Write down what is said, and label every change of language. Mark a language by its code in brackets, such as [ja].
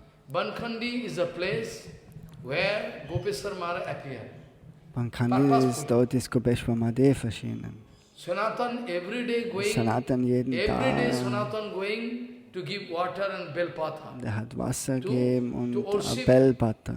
[en] Bankhandi is a place where Gopeshwar Maharaj appeared. [de] Bankhandi ist dort, ist Gopeshwar Mahadev erschienen. [en] Sanatan every day going, [de] Sanatan jeden Tag. [en] Sanatan going to give water and belpata. [de] Der hat Wasser gegeben und Belpata,